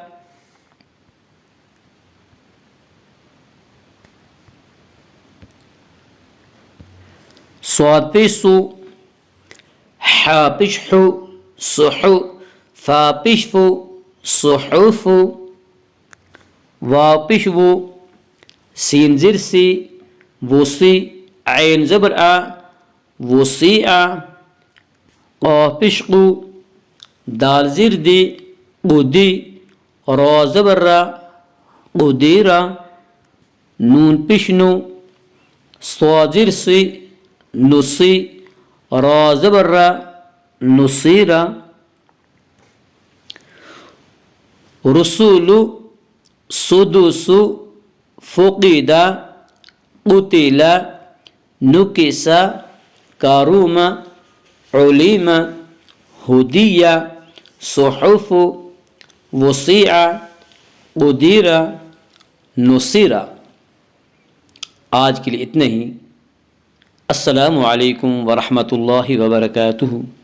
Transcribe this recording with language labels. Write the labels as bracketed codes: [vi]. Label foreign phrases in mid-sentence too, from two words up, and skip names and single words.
[ur] صاد پشسو، حا پشحو، صحو، فا پشفو، صحوفو، واو پشوو، سین زرسی، وسی، عین زبر آ، وسیع، قاف پشقو، دال زردی، قدی، را زبر را، قدیرا، نون پشنو، صاد زرسی، نسی، را زبر را، نصیرا، [ar] رسول، سدوس، فقیدہ، قتیلا، نکسا، کاروما، علیما، ہدیہ، صحف، وسیع، قدیرہ، نصیرہ. [ur] آج کے لیے اتنا ہی. [ar] السلام علیکم ورحمۃ اللہ وبرکاتہ.